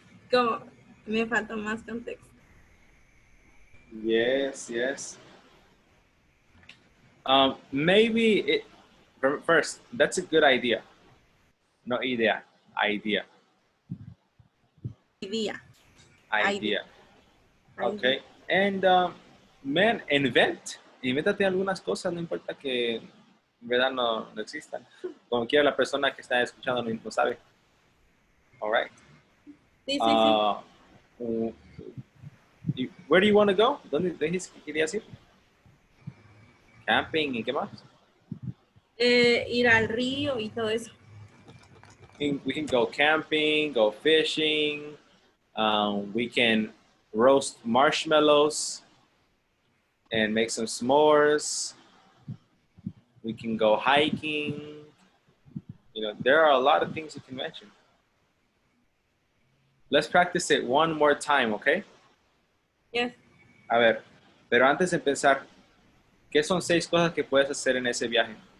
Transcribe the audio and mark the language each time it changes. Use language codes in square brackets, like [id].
[es] Como me falta más contexto. [en] Yes, yes. Maybe it first, that's a good idea. No idea. Idea. Idea. Idea. Idea. Okay. And man, [es] invéntate algunas cosas, no importa que en verdad no existan. Como quiera la persona que está escuchando no sabe. [en] All right. [es] Sí, sí, sí. [en] Where do you want to go? [es] ¿Dónde querías ir? [en] Camping [es] y qué más? Ir al río y todo eso. [en] We can go camping, go fishing. We can roast marshmallows and make some s'mores. We can go hiking. You know, there are a lot of things you can mention. Let's practice it one more time, okay? Yes. [es] A ver, pero antes de empezar, ¿qué son 6 cosas que puedes hacer en ese viaje?